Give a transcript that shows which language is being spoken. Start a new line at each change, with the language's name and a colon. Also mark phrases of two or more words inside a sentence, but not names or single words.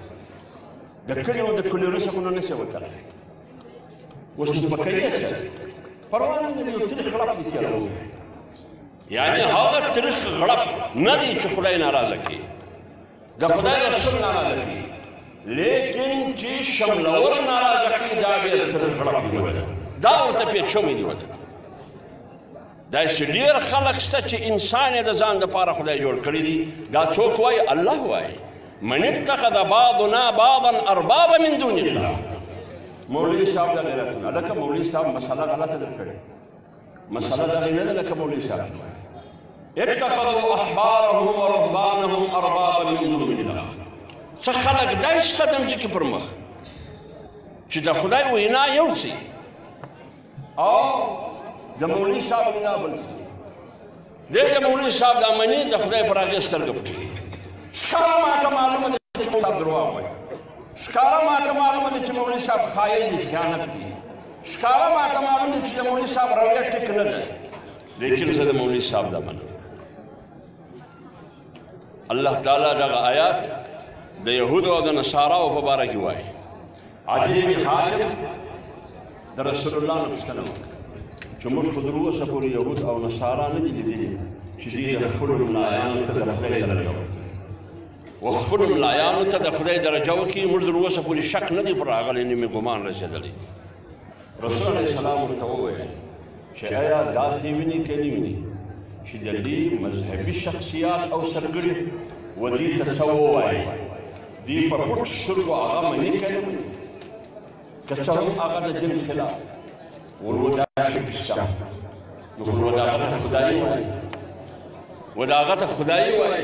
Pashto: د کلیو د کلیو څخه نو نشي وتلی اوس نو پکې څه پروا نه دی یو تریخ غړپ دی تیرو یعنی هغه تریخ غړپ نه دی چې خدای ناراضه کړي د خدای رسول ناراضه کړي لیکن چې شملور ناراضه کړي دا ډېر تریخ غړپ دی دا ورته پیچومې دی وده داسې ډېر خلک شته چې انسان یې د ځان دپاره خدای جوړ کړي دي دا څوک وایي الله وایي
Arabic: من اتخذ بعضنا بعضا اربابا من دون الله
Pashto: مولوي صاحب دا غیرتونه لکه مولوي صاحب مسله غلطه در کړې مسله دغې نه ده لکه مولوي صاحب
Arabic: اتخذوا احبارهم ورهبانهم اربابا من دون الله
Pashto: څه خلک دا شته د مځکې پر مخ چې د خدای وینا یو شي او د مولوي صاحب وینا بل شي دی د مولوي صاحب دا مني د خدای پر هغې سترګه پټوي. ښکاره ماته معلومه ده چې مولوي صاحب درواغ وایي، ښکاره ماته معلومه ده چې مولوي صاحب خایل دي، خیانت کوي، ښکاره ماته معلومه ده چې د مولوي صاحب رویه ټیک نه ده، لیکن زه د مولوي صاحب دا منم. الله تعالی دغه آیات د یهودو او د نصاراو په باره کې وایي. عدي بن حاتم د رسول الله نه پوښتنه وکړه چې موږ خو تر اوسه پورې یهود او نصارا نه دي لیدلي چې دوی د خپلو ملایانو ته د خدای درجه ورکړي و خپلو ملایانو ته د خدای درجه ورکړي. موږ تر اوسه پورې شک نه دی پر راغلی، نه مې ګمان رسېدلی. رسول
Arabic: علیه السلام
Pashto: ورته وویل چې آیا دا ته ویني که نه ویني چې د دې مذهبي شخصیات او سرګړي و دې ته څه ووایي، دوی په پټ سترګو هغه مني که نه مني، که څه هم هغه د دین خلاف ورو دا شرک شته، نو خو د هغه ته خدایي وایي، و د هغه ته خدایي وایي.